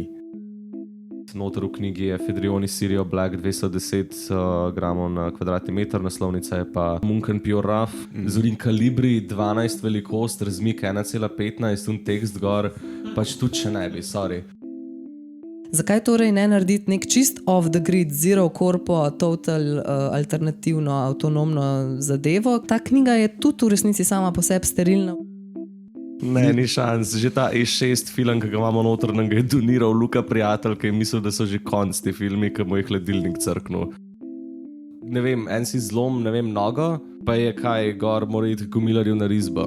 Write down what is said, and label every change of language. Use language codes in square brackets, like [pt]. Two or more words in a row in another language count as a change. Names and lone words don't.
[sl] Noter v knjigi je Fedrioni Sirio Black 210 gramov na kvadratni meter, naslovnica je pa Munken Pure Rough, Zorin Kalibri 12 velikost, razmik 1,15 un tekst gor, pač tudi še ne bi, sorry. Zakaj torej ne narediti nek čist [en] off the grid, zero corpo, [sl] total alternativno, avtonomno zadevo? Ta knjiga je tudi v resnici sama po sebi sterilna. Ne, ni šans. Že ta E6 film, ki ga imamo noter, nam ga je doniral Luka prijatelj, ki je mislil, da so že konc ti filmi, ki mu je hladilnik crknil. Ne vem, en si zlom, ne vem, nogo, pa je kaj, gor mora iti gumilarju na risbo.